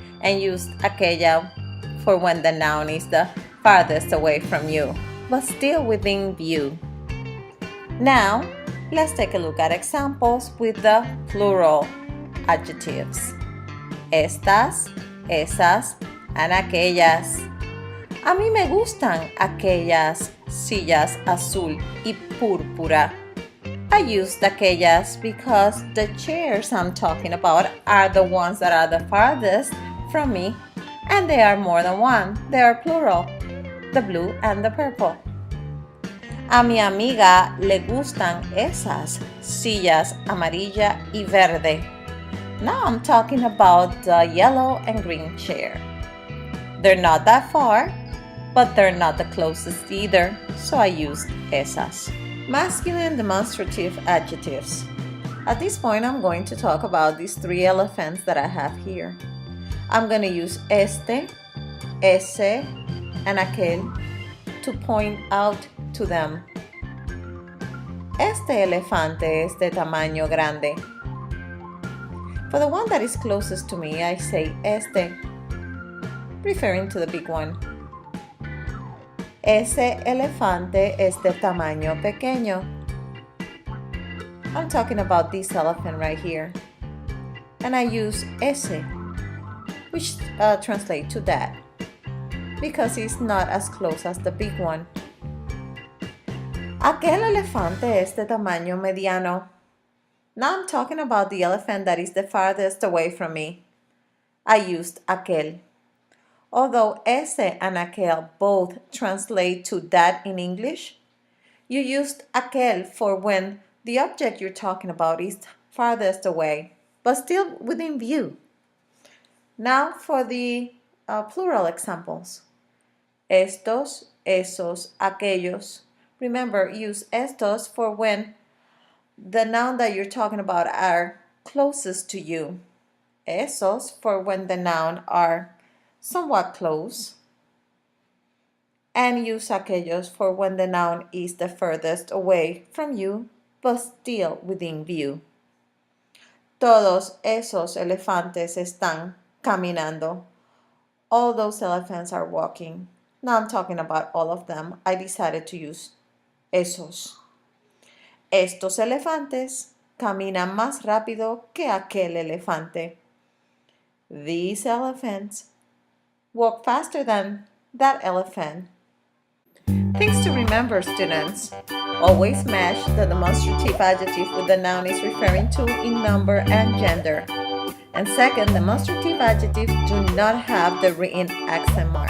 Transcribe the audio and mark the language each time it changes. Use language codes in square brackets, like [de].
[en] And use aquella for when the noun is the farthest away from you, but still within view. Now, let's take a look at examples with the plural adjectives. [es] Estas, esas, and aquellas. A mí me gustan aquellas sillas azul y púrpura. [en] I used aquellas because the chairs I'm talking about are the ones that are the farthest from me, and they are more than one. They are plural, the blue and the purple. [es] A mi amiga le gustan esas sillas amarilla y verde. [en] Now I'm talking about the yellow and green chair. They're not that far, but they're not the closest either, so I used esas. Masculine demonstrative adjectives. At this point, I'm going to talk about these three elephants that I have here. I'm going to use este, ese, and aquel to point out to them. [es] Este elefante es de tamaño grande. [en] For the one that is closest to me, I say este, referring to the big one. [es] Ese elefante es de tamaño pequeño. [en] I'm talking about this elephant right here. And I use ese, which translates to that, because it's not as close as the big one. [es] Aquel elefante es de tamaño mediano. [en] Now I'm talking about the elephant that is the farthest away from me. I used aquel. Although ese and aquel both translate to that in English, you used aquel for when the object you're talking about is farthest away, but still within view. Now for the plural examples. Estos, esos, aquellos. Remember, use estos for when the noun that you're talking about are closest to you. Esos for when the noun are somewhat close. And use aquellos for when the noun is the furthest away from you, but still within view. [es] Todos esos elefantes están caminando. [en] All those elephants are walking. Now I'm talking about all of them. I decided to use esos. [es] Estos elefantes caminan más rápido que aquel elefante. [en] These elephants walk faster than that elephant. Things to remember, students. Always match the demonstrative adjective with the noun is referring to in number and gender. And second, demonstrative adjectives do not have the written accent mark.